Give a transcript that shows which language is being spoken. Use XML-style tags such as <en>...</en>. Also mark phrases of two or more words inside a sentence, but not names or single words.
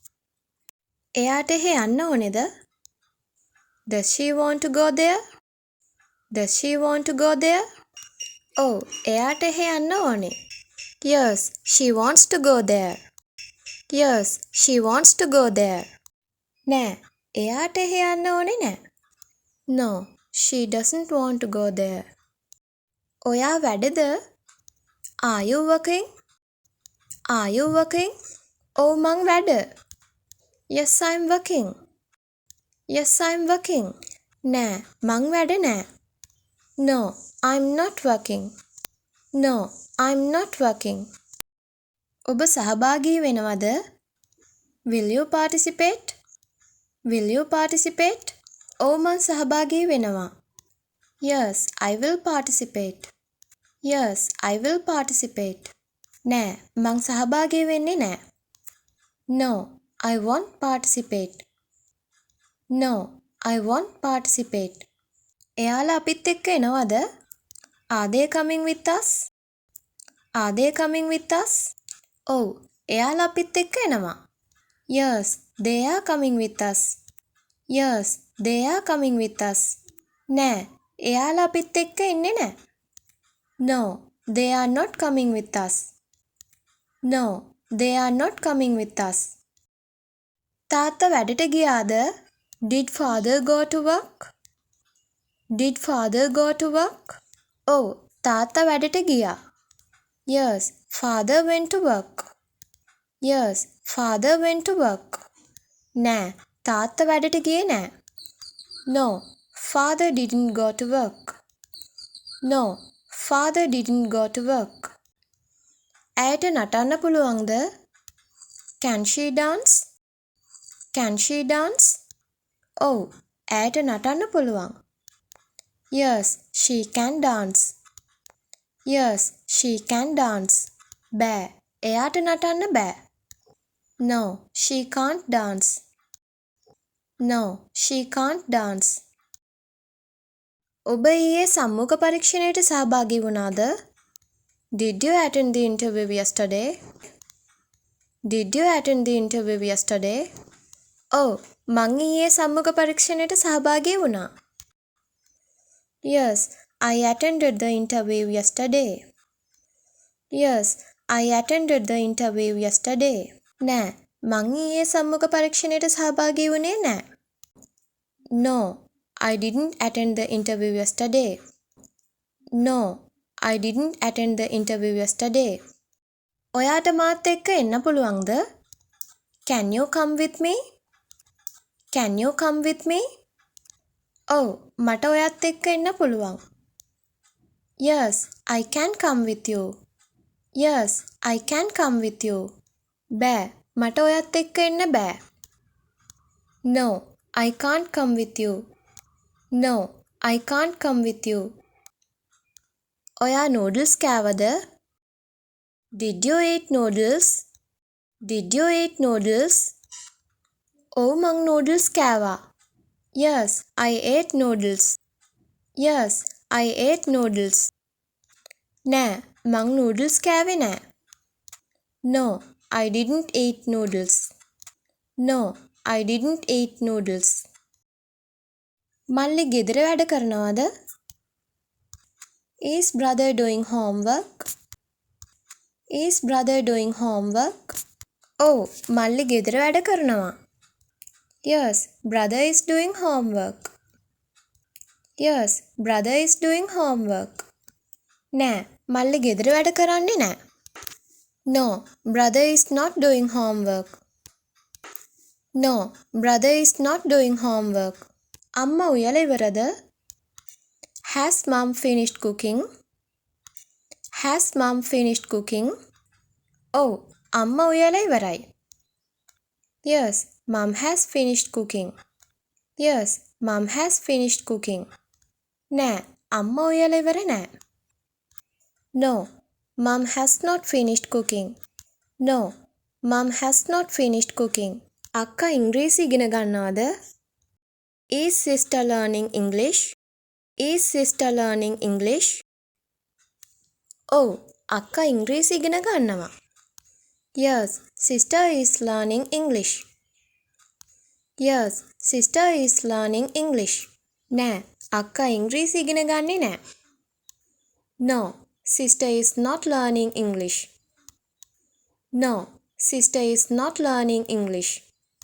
<si>එයාට එහෙ යන්න ඕනේද?</si> <en>Does she want to go there? Does she want to go there?</en> <si>ඔව්, එයාට එහෙ යන්න ඕනේ.</si> <en>Yes, she wants to go there. Yes, she wants to go there.</en> <si>නෑ, එයාට එහෙ යන්න ඕනේ නෑ.</si> <en>No, she doesn't want to go there.</en> <si>ඔයා වැඩද?</si> <en>Are you working? Are you working?</en> <si>ඔව්, මං වැඩ.</si> <en>Yes, I'm working. Yes, I'm working.</en> <si>නෑ, මං වැඩ නෑ.</si> <en>No, I'm not working. No, I'm not working.</en> <si>ඔබ සහභාගී වෙනවද?</si> <en>Will you participate? Will you participate?</en> <si>ඔව්, මං සහභාගී වෙනවා.</si> <en>Yes, I will participate. Yes, I will participate.</en> <si>නෑ, මං සහභාගී වෙන්නේ නෑ.</si> <en>No, I won't participate. No, I won't participate.</en> <si>එයාලා අපිත් එක්ක එනවද?</si> <en>Are they coming with us? Are they coming with us?</en> <si>ඔව්, එයාලා අපිත් එක්ක එනවා.</si> <en>Yes, they are coming with us. Yes, they are coming with us.</en> <si>නෑ, එයාලා අපිත් එක්ක එන්නේ නැහැ.</si> <en>No, they are not coming with us. No, they are not coming with us.</en> <si>තාත්තා වැඩට ගියාද?</si> <en>Did father go to work? Did father go to work?</en> <si>ඔව්, තාත්තා වැඩට ගියා.</si> <en>Yes, father went to work. Yes, father went to work.</en> <si>නෑ, තාත්තා වැඩට ගියේ නෑ.</si> <en>No, father didn't go to work. No, father didn't go to work.</en> <si>ඇයට නටන්න පුළුවන්ද?</si> <en>Can she dance? Can she dance?</en> <si>ඔව්, ඇයට නටන්න පුළුවන්.</si> <en>Yes, she can dance. Yes, she can dance.</en> <si>බෑ, එයාට නටන්න බෑ.</si> <en>No, she can't dance. No, she can't dance.</en> <si>ඔබ ඊයේ සම්මුඛ පරීක්ෂණයට සහභාගී වුණාද?</si> <en>Did you attend the interview yesterday? Did you attend the interview yesterday?</en> <si>ඔව්, මං ඊයේ සම්මුඛ පරීක්ෂණයට සහභාගී වුණා.</si> <en>Yes, I attended the interview yesterday. Yes, I attended the interview yesterday.</en> <si>නෑ, මං ඊයේ සම්මුඛ පරීක්ෂණයට සහභාගී වුණේ නෑ.</si> <en>No, I didn't attend the interview yesterday. No, I didn't attend the interview yesterday.</en> <si>ඔයාට මාත් එක්ක එන්න පුළුවන්ද?</si> <en>Can you come with me? Can you come with me?</en> <si>ඔව්, මට ඔයත් එක්ක එන්න පුළුවන්.</si> <en>Yes, I can come with you. Yes, I can come with you.</en> <si>බෑ, මට ඔයත් එක්ක එන්න බෑ.</si> <en>No, I can't come with you. No, I can't come with you.</en> <si>ඔයා noodles කෑවද?</si> <en>Did you eat noodles? Did you eat noodles?</en> <si>ඔව්, මං noodles කෑවා.</si> <en>Yes, I ate noodles. Yes, I ate noodles.</en> <si>නෑ, මං noodles කෑවේ නෑ.</si> <en>No, I didn't eat noodles. No, I didn't eat noodles.</en> <si>මල්ලි ගෙදර වැඩ කරනවද?</si> <en>Is brother doing homework? Is brother doing homework?</en> <si>ඔව්, මල්ලි ගෙදර වැඩ කරනවා.</si> <en>Yes, brother is doing homework. Yes, brother is doing homework.</en> <si>නෑ, මල්ලි ගෙදර වැඩ කරන්නේ නෑ.</si> <en>No, brother is not doing homework. No, brother is not doing homework.</en> <si>අම්මා උයලා ඉවරද?</si> <en>Has mom finished cooking? Has mom finished cooking?</en> <si>ඔව්, අම්මා උයලා ඉවරයි.</si> <en>Yes, mom has finished cooking. Yes, mom has finished cooking.</en> <si>නෑ, අම්මා උයලා ඉවර නෑ.</si> <en>No, mom has not finished cooking. No, mom has not finished cooking.</en> <si>අක්කා ඉංග්‍රීසි ඉගෙන ගන්නවද?</si> <en>Is sister learning English? Is sister learning English?</en> <si>ඔව්, අක්කා ඉංග්‍රීසි ඉගෙන ගන්නවා.</si> <en>Yes, sister is learning English. Yes, sister is learning English.</en> <si>නෑ, අක්කා ඉංග්‍රීසි ඉගෙන ගන්නේ නෑ.</si> <en>No, sister is not learning English. No, sister is not learning English.</en>